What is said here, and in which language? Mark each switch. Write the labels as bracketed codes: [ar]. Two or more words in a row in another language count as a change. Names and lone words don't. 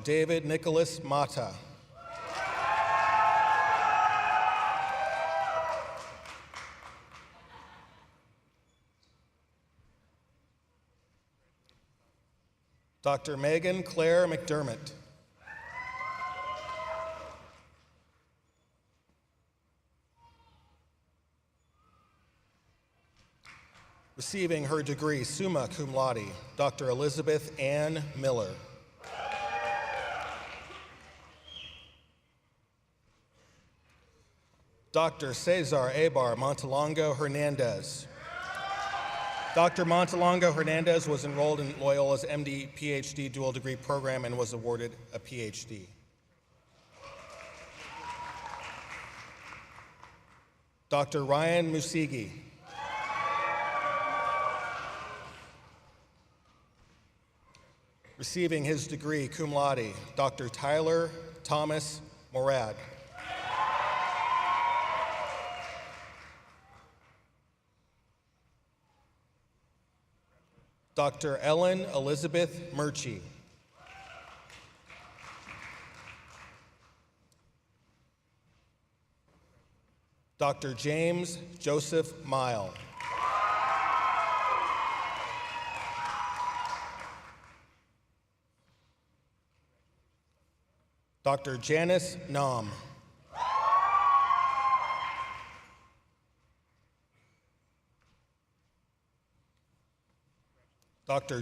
[en] David Nicholas Mata. Dr. Megan Claire McDermott. Receiving her degree, [la] summa cum laude, [en] Dr. Elizabeth Ann Miller. Dr. Cesar Abar Montelongo Hernandez. Dr. Montalongo Hernandez was enrolled in Loyola's MD PhD dual degree program and was awarded a PhD. Dr. Ryan Musigi. Receiving his degree, [la] cum laude, [en] Dr. Tyler Thomas Morad. Dr. Ellen Elizabeth Murchie. Dr. James Joseph Mile. Dr. Janice Nam. Dr.